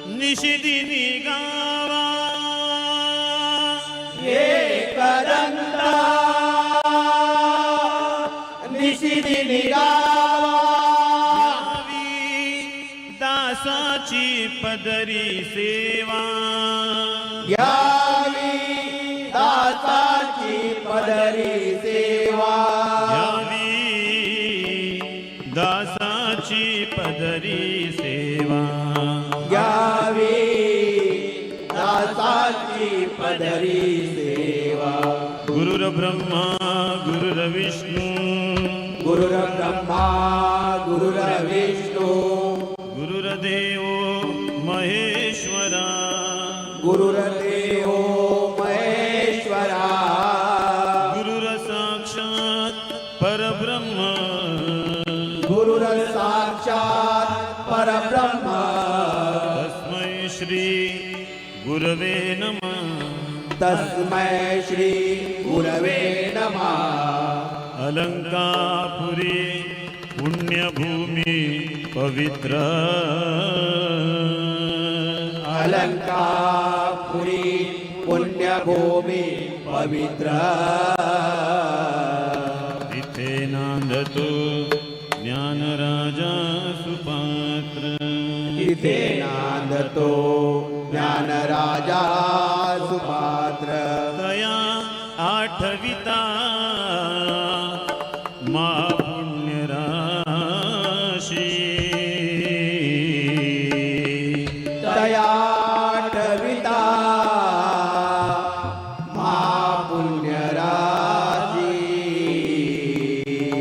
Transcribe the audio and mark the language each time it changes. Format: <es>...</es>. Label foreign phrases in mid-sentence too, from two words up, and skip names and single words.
<mr>निशिदिनी गावा एकदंता निशिदिनी गावा दासाची पदरी सेवा यावी दासाची पदरी सेवा यावी दासाची पदरी सेवा यावी दासाची पदरी सेवा</mr> <sa>गुरुर्ब्रह्मा गुरुर्विष्णू गुरुर्ब्रह्मा गुरुर्विष्णू गुरुर्देव महेश्वरा गुरुर्देव महेश्वरा गुरुर्साक्षात् परब्रह्म गुरुर्साक्षात् परब्रह्म तस्मै श्री गुरवे नमः तस्मै श्री गुरवे नमः</sa> <mr>अलंकापुरी पुण्यभूमी पवित्र अलंकापुरी पुण्यभूमी पवित्र इथे नांदतो ज्ञानराजा सुपात्र इथे नांदतो ज्ञानराजा सुपात्र दया आठविता महापुण्यराशी दयाटविता महापुण्यराजी</mr>